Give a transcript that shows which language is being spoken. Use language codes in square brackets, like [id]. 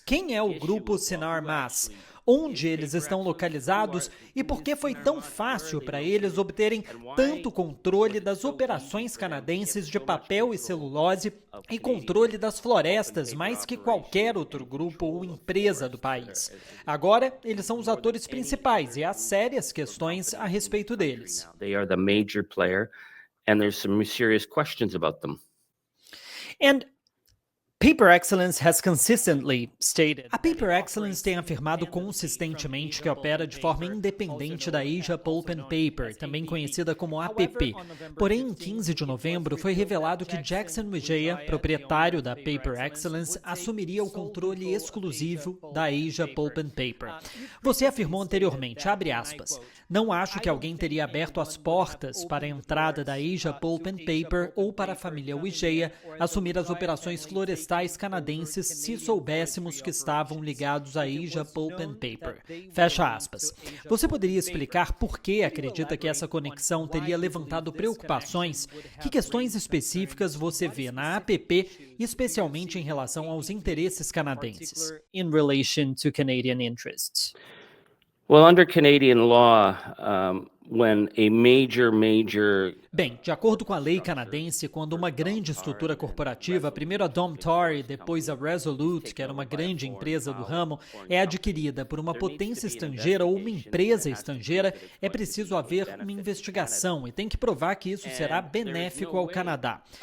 [pt] Quem é o grupo Sinar Mas? Onde eles estão localizados e por que foi tão fácil para eles obterem tanto controle das operações canadenses de papel e celulose e controle das florestas mais que qualquer outro grupo ou empresa do país. Agora, eles são os atores principais e há sérias questões a respeito deles. [en] They are the major player and there's some serious questions about them. And Paper Excellence has consistently stated. [pt] A Paper Excellence tem afirmado consistentemente que opera de forma independente da Asia Pulp and Paper, também conhecida como APP. Porém, em 15 de novembro, foi revelado que Jackson Wijaya, proprietário da Paper Excellence, assumiria o controle exclusivo da Asia Pulp and Paper. Você afirmou anteriormente, abre aspas, não acho que alguém teria aberto as portas para a entrada da Asia Pulp and Paper ou para a família Wijaya assumir as operações florestais canadenses se soubéssemos que estavam ligados à Asia Pulp and Paper. Fecha aspas. Você poderia explicar por que acredita que essa conexão teria levantado preocupações? Que questões específicas você vê na APP, especialmente em relação aos interesses canadenses? [en] In relation to Canadian interests. Well, under Canadian law, when a major [pt] Bem, de acordo com a lei canadense, quando uma grande estrutura corporativa, primeiro a Domtar e depois a Resolute, que era uma grande empresa do ramo, é adquirida por uma potência estrangeira ou uma empresa estrangeira, é preciso haver uma investigação e tem que provar que isso será benéfico ao Canadá.